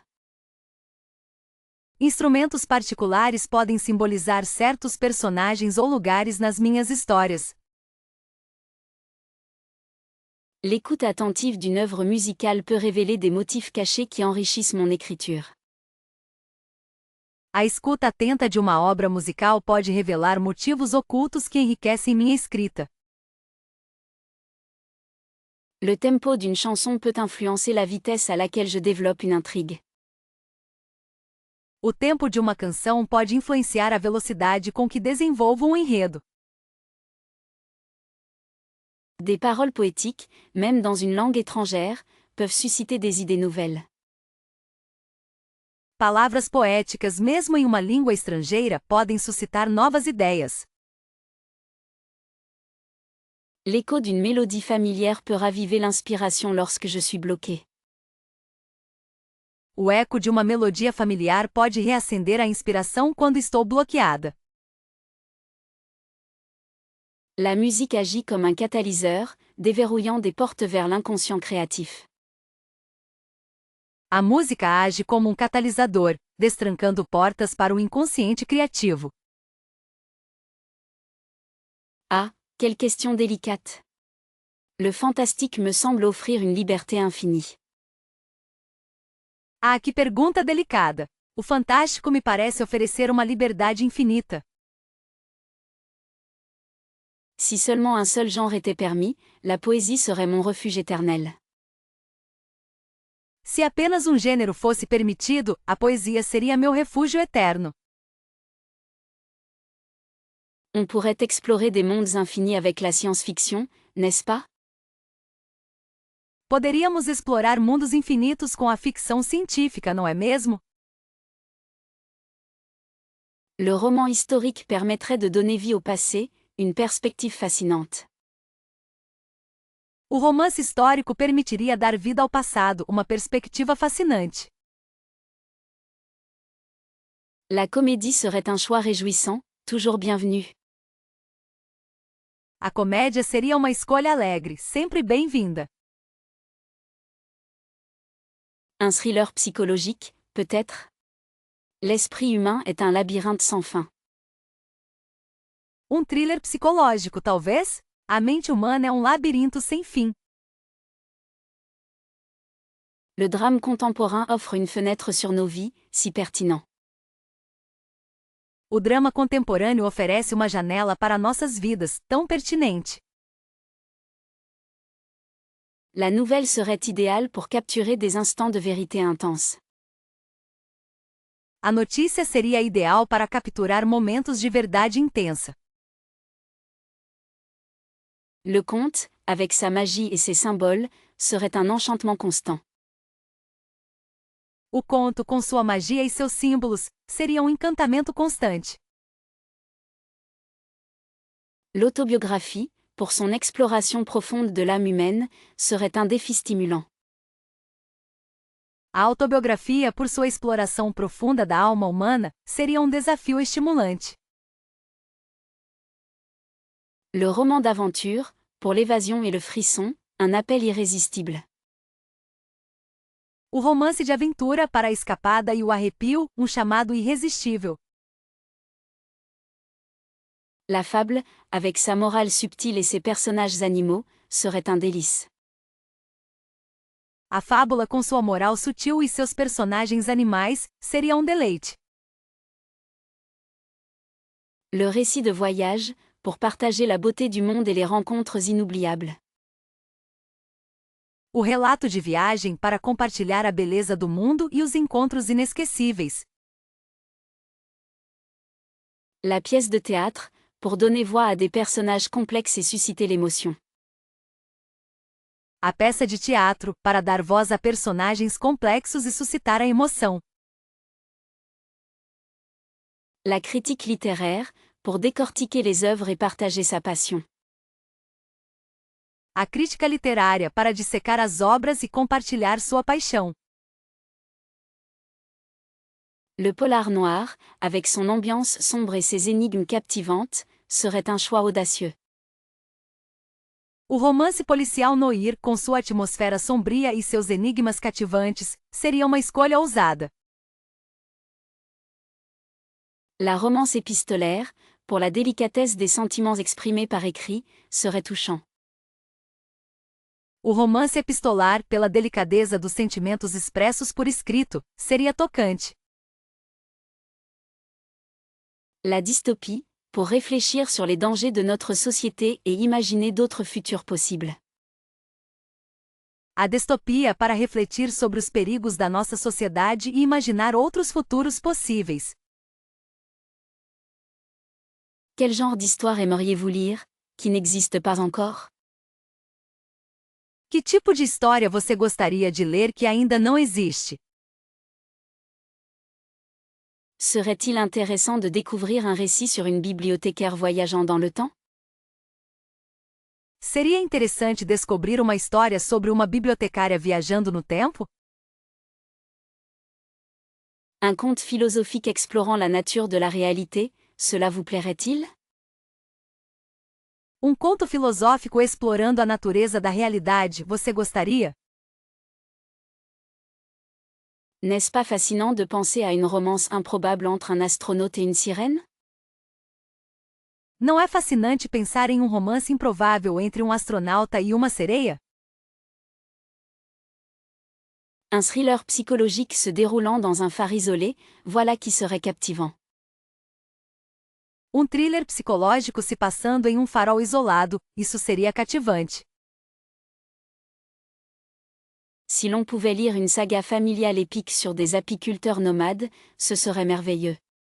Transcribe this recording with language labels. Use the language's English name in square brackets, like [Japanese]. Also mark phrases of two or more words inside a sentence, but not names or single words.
[Portuguese] Instrumentos particulares podem simbolizar certos personagens ou lugares nas minhas histórias. [French] L'écoute attentive d'une œuvre musicale peut révéler des motifs cachés qui enrichissent mon écriture. [Portuguese] A escuta atenta de uma obra musical pode revelar motivos ocultos que enriquecem minha escrita. [French] Le tempo d'une chanson peut influencer la vitesse à laquelle je développe une intrigue. [Portuguese] O tempo de uma canção pode influenciar a velocidade com que desenvolvo um enredo. [French] Des paroles poétiques, même dans une langue étrangère, peuvent susciter des idées nouvelles. [Portuguese] Palavras poéticas, mesmo em uma língua estrangeira, podem suscitar novas ideias. [French] L'écho d'une mélodie familière peut raviver l'inspiration lorsque je suis bloqué. [Portuguese] O eco de uma melodia familiar pode reacender a inspiração quando estou bloqueada. [French] La musique agit comme un catalyseur, déverrouillant des portes vers l'inconscient créatif. [Portuguese] A música age como um catalisador, destrancando portas para o inconsciente criativo. [French] Ah, quelle question délicate! Le fantastique me semble offrir une liberté infinie. [Portuguese] Ah, que pergunta delicada! O fantástico me parece oferecer uma liberdade infinita. [French] Si seulement un seul genre était permis, la poésie serait mon refuge éternel. [Portuguese] Se apenas um gênero fosse permitido, a poesia seria meu refúgio eterno. [French] On pourrait explorer des mondes infinis avec la science-fiction, n'est-ce pas? [Portuguese] Poderíamos explorar mundos infinitos com a ficção científica, não é mesmo? [French] Le roman historique permettrait de donner vie au passé, une perspective fascinante. [Portuguese] O romance histórico permitiria dar vida ao passado, uma perspectiva fascinante. [French] La comédie serait un choix réjouissant, toujours bienvenu. [Portuguese] A comédia seria uma escolha alegre, sempre bem-vinda. [French] Un thriller psychologique, peut-être? L'esprit humain est un labyrinthe sans fin. [Portuguese] Um thriller psicológico, talvez? A mente humana é um labirinto sem fim. [French] Le drame contemporain offre une fenêtre sur nos vies, si pertinent. [Portuguese] O drama contemporâneo oferece uma janela para nossas vidas, tão pertinente. [French] La nouvelle serait idéale pour capturer des instants de vérité intense. [Portuguese] A notícia seria ideal para capturar momentos de verdade intensa. [French] Le conte, avec sa magie et ses symboles, serait un enchantement constant. [Portuguese] O conto, com sua magia e seus símbolos, seria um encantamento constante. [French] L'autobiographie, pour son exploration profonde de l'âme humaine, serait un défi stimulant. [Portuguese] A autobiografia, por sua exploração profunda da alma humana, seria um desafio estimulante. [French] Le roman d'aventure, pour l'évasion et le frisson, un appel irrésistible. [Portuguese] O romance de aventura para a escapada e o arrepio, um chamado irresistível. [French] La fable, avec sa morale subtile et ses personnages animaux, serait un délice. [Portuguese] A fábula, com sua moral sutil e seus personagens animais, seria um deleite. [French] Le récit de voyage, pour partager la beauté du monde et les rencontres inoubliables. [Portuguese] O relato de viagem para compartilhar a beleza do mundo e os encontros inesquecíveis. [French] La pièce de théâtre, pour donner voix à des personnages complexes et susciter l'émotion. [Portuguese] A peça de teatro, para dar voz a personagens complexos e suscitar a emoção. [French] La critique littéraire, pour décortiquer les œuvres et partager sa passion. [Portuguese] A crítica literária, para dissecar as obras e compartilhar sua paixão. [French] Le polar noir, avec son ambiance sombre et ses énigmes captivantes, serait un choix audacieux. [Portuguese] O romance policial noir, com sua atmosfera sombria e seus enigmas cativantes, seria uma escolha ousada. [French] La romance épistolaire, pour la délicatesse des sentiments exprimés par écrit, serait touchant. [Portuguese] O romance epistolar, pela delicadeza dos sentimentos expressos por escrito, seria tocante. [French] La dystopie, pour réfléchir sur les dangers de notre société et imaginer d'autres futurs possibles. [Portuguese] A distopia, para refletir sobre os perigos da nossa sociedade e imaginar outros futuros possíveis. [French] Quel genre d'histoire aimeriez-vous lire, qui n'existe pas encore? [Portuguese] Que tipo de história você gostaria de ler que ainda não existe? [French] Serait-il intéressant de découvrir un récit sur une bibliothécaire voyageant dans le temps? [Portuguese] Seria interessante descobrir uma história sobre uma bibliotecária viajando no tempo? [French] Un conte philosophique explorant la nature de la réalité, cela vous plairait-il? [Portuguese] Um conto filosófico explorando a natureza da realidade, você gostaria? [French] N'est-ce pas fascinant de penser à une romance improbable entre un astronaute et une sirène? [Portuguese] Não é fascinante pensar em um romance improvável entre um astronauta e uma sereia? [French] Un thriller psychologique se déroulant dans un phare isolé, voilà qui serait captivant. [Portuguese] Um thriller psicológico se passando em um farol isolado, isso seria cativante. [French] Si l'on pouvait lire une saga familiale épique sur des apiculteurs nomades, ce serait merveilleux.